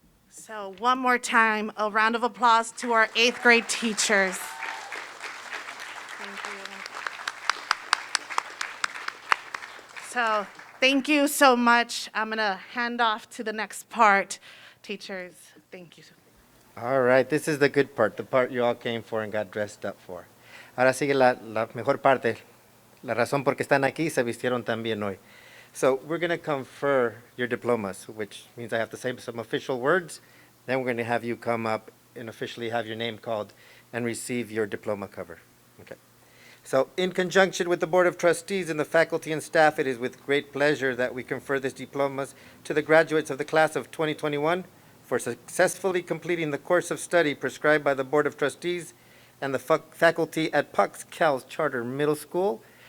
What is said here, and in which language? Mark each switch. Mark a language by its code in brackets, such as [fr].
[en] So one more time, a round of applause to our 8th grade teachers. Thank you. So thank you so much. I'm going to hand off to the next part. Teachers, thank you. All right, this is the good part, the part you all came for and got dressed up for. [es] Ahora sigue la mejor parte, la razón por qué están aquí y se vistieron tan bien hoy. [en] So we're going to confer your diplomas, which means I have to say some official words. Then we're going to have you come up and officially have your name called and receive your diploma cover. Okay. So in conjunction with the Board of Trustees and the faculty and staff, it is with great pleasure that we confer these diplomas to the graduates of the class of 2021 for successfully completing the course of study prescribed by the Board of Trustees and the faculty at PUC's CALS Charter Middle School.